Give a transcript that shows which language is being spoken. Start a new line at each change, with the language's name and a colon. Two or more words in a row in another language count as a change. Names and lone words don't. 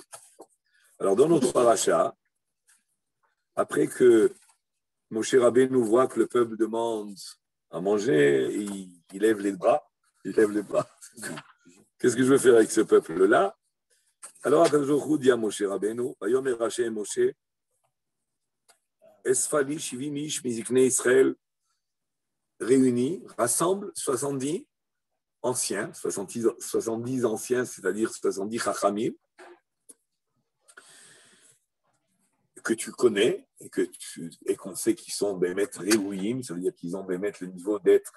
French: Alors, dans notre paracha, après que Moshe Rabbeinu voit que le peuple demande à manger, il lève les bras. Il lève les bras. Qu'est-ce que je veux faire avec ce peuple-là? Alors,
Hebrew: הקדוש ברוך הוא
French: dit à Moshe Rabbeinu,
Hebrew: ויאמר השם משה אספה לי שבעים איש מזקני ישראל
French: réunis, rassemble 70 anciens, 70 anciens, c'est-à-dire 70 Chachamim, que tu connais et qu'on sait qu'ils sont
Hebrew: באמת ראויים,
French: ça veut dire qu'ils ont Bémet le niveau d'être.